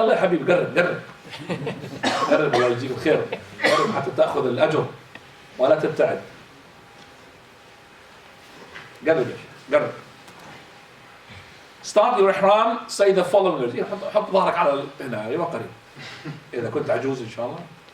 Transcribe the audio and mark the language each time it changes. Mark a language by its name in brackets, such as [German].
[Arabic] يلا يا حبيبي قرب قرب قرب الله يجزيك الخير قرب حتى تاخذ الاجر ولا تبتعد قرب يا شيخ قرب. [English] Start your ihram, say the following words. [Arabic] حط ظهرك على هنا ايوه قريب اذا كنت عجوز ان شاء الله.